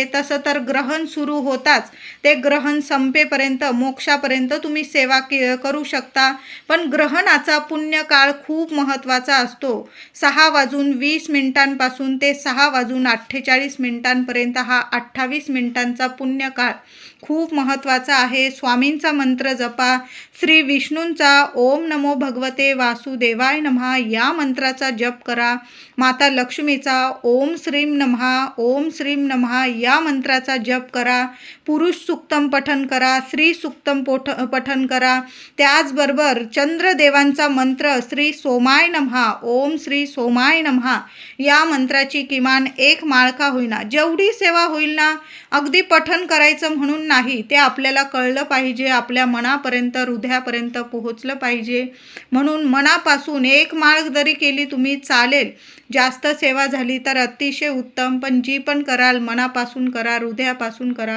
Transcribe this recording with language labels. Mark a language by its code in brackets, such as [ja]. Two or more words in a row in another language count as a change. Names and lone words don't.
[mr] तसं तर ग्रहण सुरू होताच ते ग्रहण संपेपर्यंत मोक्षापर्यंत तुम्ही सेवा करू शकता, पण ग्रहणाचा पुण्यकाळ खूप महत्त्वाचा असतो. 6:20 ते 6:48 हा 28 मिनिटांचा पुण्यकाळ खूप महत्त्वाचा आहे. स्वामींचा मंत्र जपा. श्री विष्णूंचा [sa] ओम नमो भगवते वासुदेवाय नमः [mr] या मंत्राचा जप करा. माता लक्ष्मीचा [sa] ओम श्रीम नमः ओम श्रीम नमः [mr] या मंत्राचा जप करा. पुरुष सुक्तम पठन करा. स्त्री सुक्तम पठन करा. त्याचबरोबर चंद्रदेवांचा मंत्र [sa] श्री सोमाय नमः ओम श्री सोमाय नमः [mr] या मंत्राची किमान 1 माळ का होईना, जेवढी सेवा होईल ना, अगदी पठन करायचं म्हणून नाही, ते आपल्याला कळलं पाहिजे, आपल्या मनापर्यंत हृदयापर्यंत पोहोचलं पाहिजे. म्हणून मनापासून 1 माळ जरी केली तुम्ही चालेल, जास्त सेवा झाली तर अतिशय उत्तम, पण जी पण कराल मनापासून करा, हृदयापासून करा.